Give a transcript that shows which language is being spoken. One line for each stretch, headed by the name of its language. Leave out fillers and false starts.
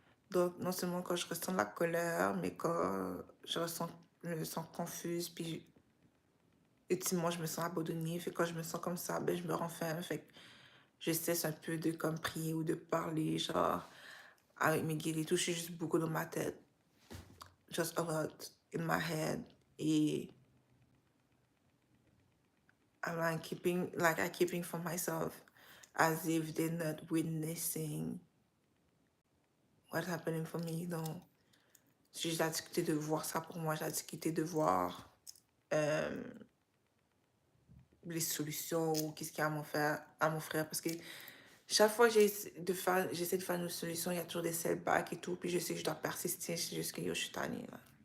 French: Donc non seulement quand je ressens de la colère, mais quand je me sens confuse, puis ultimement je me sens abandonnée. Fait que quand je me sens comme ça, ben je me renferme. Fait que je cesse un peu de comme prier ou de parler, genre, avec mes guides et tout. Je suis juste beaucoup dans ma tête.
English: Just a lot in my head. Et I'm like I keeping for myself as if they're not witnessing what's happening for me.
French: Donc, j'ai la difficulté de voir ça pour moi, j'ai la difficulté de voir les solutions ou qu'est-ce qu'il y a à m'offrir parce que chaque fois que j'essaie de faire une solution, il y a toujours des setbacks et tout, puis je sais que je dois persister, c'est juste que yo, je suis tannée, là.